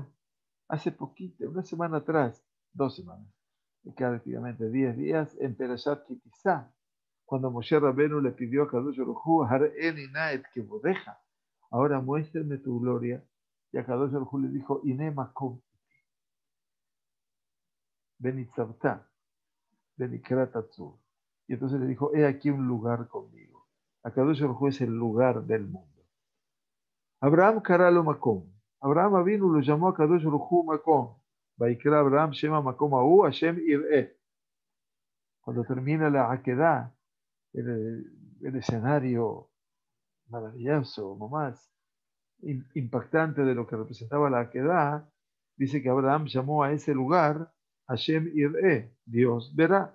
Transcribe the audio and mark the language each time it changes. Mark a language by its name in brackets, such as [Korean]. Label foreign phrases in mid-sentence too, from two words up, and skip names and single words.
[Spanish] Hace poquito, una semana atrás, 2 semanas. Prácticamente 10 días, en Perashat Kitizá, cuando Moshe Rabenu le pidió a Kadosh Baruj Hu, [Hebrew] הראני נא את כבודך, [Spanish] ahora muéstrame tu gloria, y a Kadosh Baruj Hu le dijo, [Hebrew] הנה מקום, ונצבת, בנקרת הצור. [Spanish] Y entonces le dijo, he aquí un lugar conmigo. A Kadosh Baruj Hu es el lugar del mundo. Abraham [Hebrew] קראו מקום. [Spanish] Abraham vino, lo llamó a Kadosh Baruj Hu makom. [Hebrew] ויקרא אברהם שם המקום ההוא, השם יראה. [Spanish] Cuando termina la Akedah, el escenario maravilloso, más impactante de lo que representaba la Akedah, dice que Abraham llamó a ese lugar Hashem Ir'eh, Dios verá.